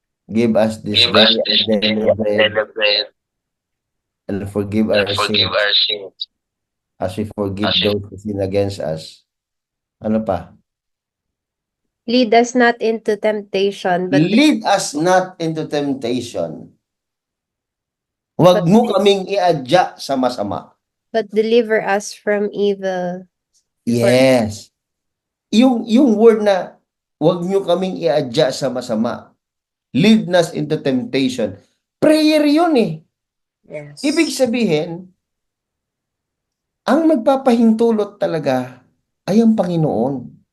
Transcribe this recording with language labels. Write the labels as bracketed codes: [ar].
[en] Give us this day our daily bread and forgive our sins as we forgive those who sin against us. [tl] Ano pa? [en] Lead us not into temptation, but Lead us not into temptation. [tl] Huwag mo kaming iadya sa masama. [en] deliver us from evil. Yes. [tl] Yung word na huwag nyo kaming iadya sa masama. [en] Lead us into temptation. [tl] Prayer yun eh. [en] Yes. [tl] Ibig sabihin, ang magpapahintulot talaga ay ang Panginoon.